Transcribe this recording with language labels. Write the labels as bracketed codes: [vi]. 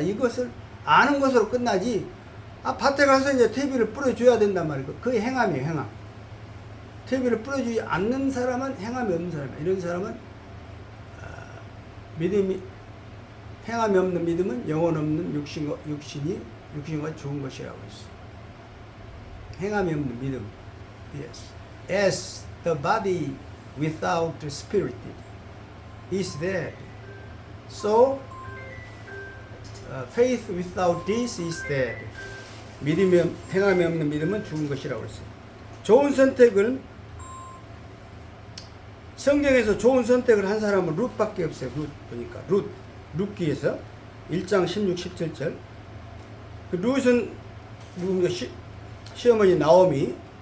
[ko] 이것을 아는 것으로 끝나지, 밭에 가서 이제 퇴비를 뿌려줘야 된단 말이에요. 그게 행함이에요, 행함. 퇴비를 뿌려주지 않는 사람은 행함이 없는 사람이에요. 이런 사람은 행함이 없는 믿음은 영혼 없는 육신과 좋은 것이라고 했어요. 행함이 없는 믿음. Yes. [en] As the body without spirit is dead, so faith without this is dead. [ko] 행함이 없는 믿음은 죽은 것이라고 했어요. 좋은 선택을, 성경에서 좋은 선택을 한 사람은 룻밖에 없어요. 룻 보니까 룻기에서 1장 16, 17절. 그 룻은 누굽니까? 시어머니 나오미.